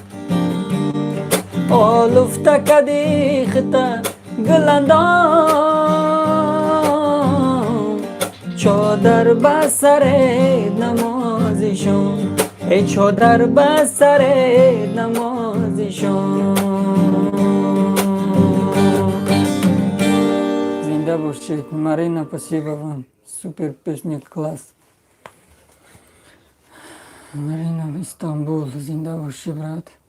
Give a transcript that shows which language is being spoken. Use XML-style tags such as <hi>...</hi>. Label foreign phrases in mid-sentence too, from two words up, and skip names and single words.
<fa>لفته کدی خطه گلندم، چادر بسر نمازشان. چادر بسر نمازشان. زنده باشید.</fa> <ru>Марина, спасибо вам. Супер песня, класс. Марина, Истанбул,</ru> <fa>زنده باشی брат.</fa>